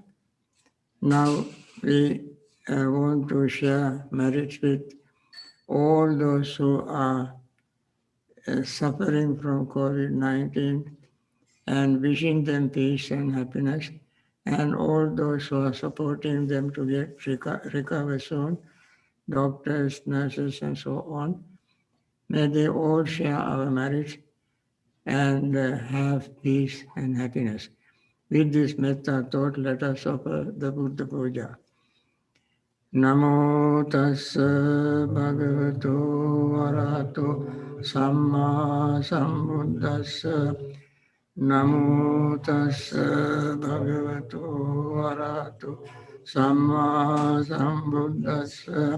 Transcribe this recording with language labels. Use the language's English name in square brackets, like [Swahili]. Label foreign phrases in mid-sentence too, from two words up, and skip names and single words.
[English] Now we want to share merits with all those who are suffering from COVID-19 and wishing them peace and happiness, and all those who are supporting them to get recover soon, doctors, nurses, and so on. May they all share our merits and have peace and happiness. With this metta thought, let us offer the Buddha Puja. [Pali] Namo tassa bhagavato arahato samma sambuddhassa. Namo tassa bhagavato arahato samma sambuddhassa.